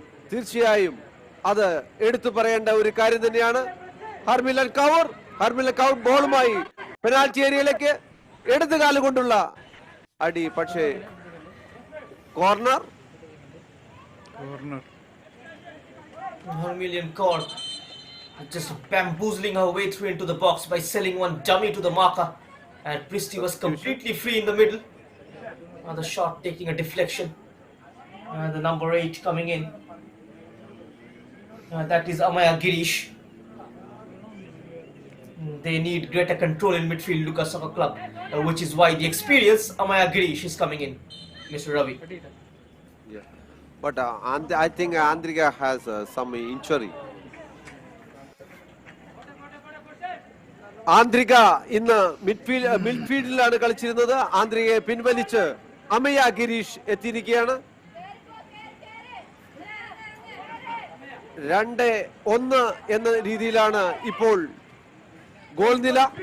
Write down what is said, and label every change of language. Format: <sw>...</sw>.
<ml>തീർച്ചയായും അത് എടുത്തു പറയേണ്ട ഒരു കാര്യം തന്നെയാണ്. ഹർമിലൻ കൗർ ബോളുമായി പെനാൽറ്റി ഏരിയയിലേക്ക് ഇടതുകാല് കൊണ്ടുള്ള അടി, പക്ഷേ corner.</ml> <en>Corner. Hermelian Kaur just bamboozling her way through into the box by selling one dummy to the marker. And Christie was Substitution. completely free in the middle. The shot taking a deflection. The number 8 coming in. That is Amaya Girish. They need greater control in midfield, Luca Soccer Club, which is why the experienced Amaya Girish is coming in, Mr. Ravi. Yeah. But I think Andrika has some injury.</en> <ml>ആന്ത്രിക ഇന്ന് മിഡ്ഫീൽഡിലാണ് കളിച്ചിരുന്നത്. ആന്ത്രികയെ പിൻവലിച്ച് അമയ ഗിരീഷ് എത്തിയിരിക്കുകയാണ്. 2-1 എന്ന രീതിയിലാണ് ഇപ്പോൾ goal നില.</ml>